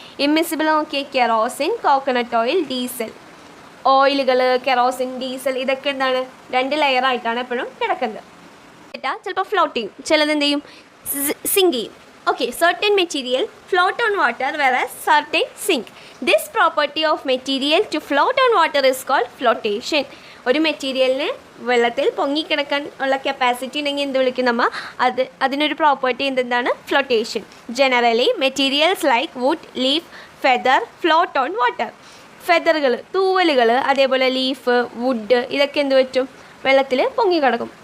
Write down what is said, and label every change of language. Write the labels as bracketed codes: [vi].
[ml] Immiscible നോക്കിയേ, kerosene, coconut oil, diesel. ഓയിലുകൾ, kerosene, diesel ഇതൊക്കെ എന്താണ്, 2 ലെയറായിട്ടാണ് എപ്പോഴും കിടക്കുന്നത്. ചിലപ്പോൾ ഫ്ലോട്ട് ചെയ്യും, ചിലത് എന്ത് ചെയ്യും, സിങ്ക് ചെയ്യും. Okay, [en] Certain material float on water whereas certain sink. This property of material to float on water is called flotation. [ml] ഒരു മെറ്റീരിയലിന് വെള്ളത്തിൽ പൊങ്ങിക്കിടക്കാൻ ഉള്ള കപ്പാസിറ്റി ഉണ്ടെങ്കിൽ എന്ത് വിളിക്കും നമ്മൾ, അതിനൊരു പ്രോപ്പർട്ടി എന്താണ്, flotation. [en] Generally materials like wood, leaf, feather float on water. [ml] ഫെദറുകൾ, തൂവലുകൾ, അതേപോലെ ലീഫ്, വുഡ് ഇതൊക്കെ എന്ത് പറ്റും, വെള്ളത്തിൽ പൊങ്ങിക്കിടക്കും.